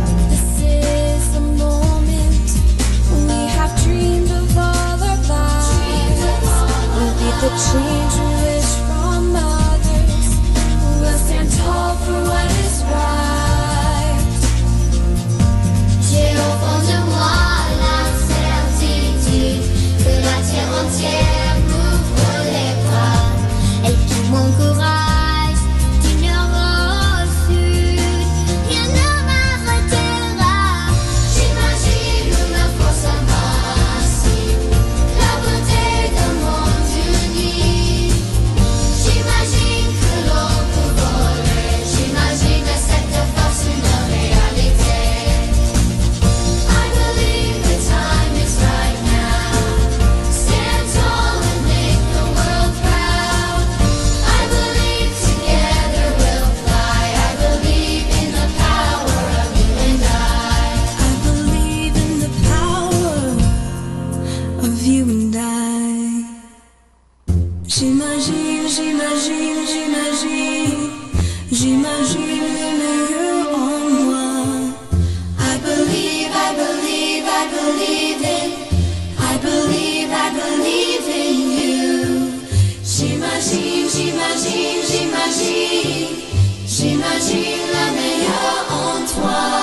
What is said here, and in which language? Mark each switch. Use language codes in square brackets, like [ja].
[en] This is the moment we have dreamed of all our lives. We'll be the change we wish from others. We'll stand tall for what is right. [fr] J'ai au fond de moi la certitude que la terre entière m'ouvre les bras et tout mon courage du nord au sud, rien ne m'arrêtera. J'imagine la force invincible, la beauté d'un monde uni. J'imagine que l'on peut voler, j'imagine cette force une réalité. [en] I believe the time is right now. Stand tall and make the world proud. I believe together we'll fly. I believe in the power of you and I. I believe in the power of you and I. [fr] J'imagine, j'imagine, j'imagine, j'imagine le meilleur en moi. [en] I believe, I believe, I believe in. I believe, I believe in you. [fr] J'imagine, j'imagine, j'imagine, j'imagine la meilleure en toi.